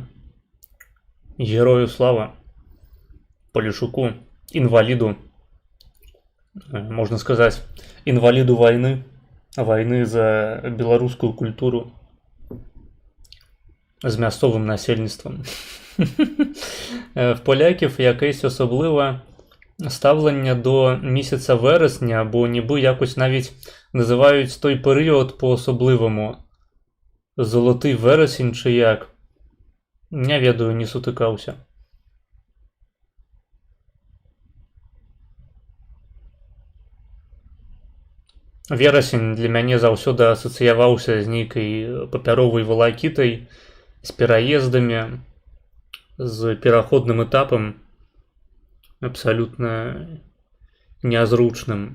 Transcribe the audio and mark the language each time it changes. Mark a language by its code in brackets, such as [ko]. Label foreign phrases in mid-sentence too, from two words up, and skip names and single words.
[be] Герою слава. Полішуку. Інваліду. Можна сказаць, інваліду вайны. Вайны за беларускую культуру. З мясцовым насельніцтвам. [uk] В поляків якесь особливе ставлення до місяця вересня, бо ніби якось навіть називають той період по-особливому. Золотий вересень чи як. [be] Не ведаю, [uk] не сутикався. [be] Верасень для мяне заўсёды асацыяваўся з нейкай папяровай валакітай, з пераездамі, з пераходным этапам, абсалютна нязручным.